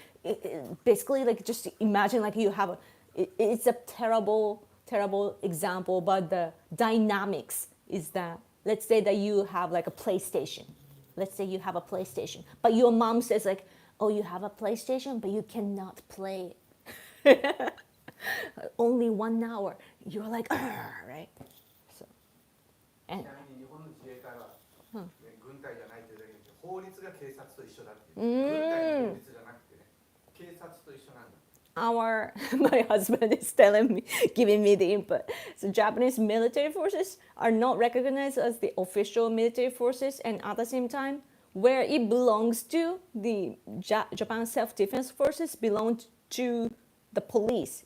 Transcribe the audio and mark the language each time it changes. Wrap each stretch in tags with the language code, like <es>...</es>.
<en>Like basically like just imagine like you have it's a terrible example, but the dynamics is that let's say that you have like a PlayStation. Let's say you have a PlayStation, but your mom says like, oh, you have a PlayStation, but you cannot play it. Only 1 hour. You're like, right?</en> <ja>So, and, 日本の自衛隊は軍隊じゃないというだけで法律が警察と一緒だっていう。軍隊の法律じゃなくてね、警察と一緒なんだ。</ja> <en>My husband is telling me, giving me the input. So Japanese military forces are not recognized as the official military forces, and at the same time, where it belongs to, the Japan self-defense forces belong to the police.</en>